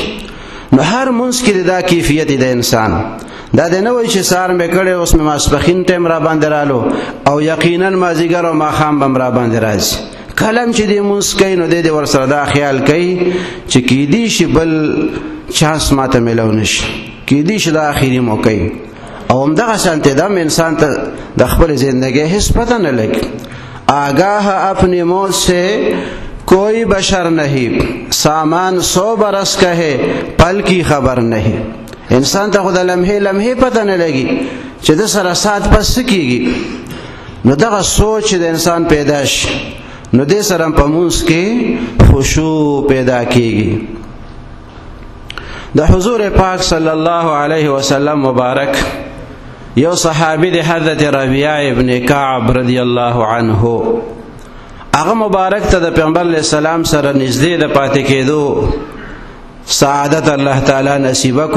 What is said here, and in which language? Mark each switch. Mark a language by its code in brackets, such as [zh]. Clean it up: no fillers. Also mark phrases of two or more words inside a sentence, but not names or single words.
[ps] نو هر مونځ کې دا کیفیت د انسان، دا دی نه وایي چې سهار مې کړی اوس مې ماسپښین ټایم را باندې رالو او یقینا مازدیګر او ماښام به م را باندې راځي. کلم چې دی مونځ کوي نو دی ورسره دا خیال کوي چې کیدی شي بل چانس ما ته میلاو نشي، کیدی شي دا آخري موقع، او همدغه شانتې دم انسان ته د خپل زندګۍ هیڅ پته نه لګي، [ur] آگاہ اپنی موت سے کوئی بشر نہیں، سامان 100 برس کا ہے پل کی خبر نہیں. [ps] इंसान ته خود لمحه لمحه پته نه لګي چې د سره سات پس کیږي. نو دغه سوچ د انسان پیدا شي نو دې سره په مونږ کې خشوع پیدا کیږي. د حضور پاک صلی الله علیه وسلم مبارک یو صحابی د حضرت ربیعه ابن کعب رضی الله عنه، هغه مبارک ته د پیغمبر علیه السلام سره نږدې د پاتې کېدو سعادت الله تعالی نصیب کو.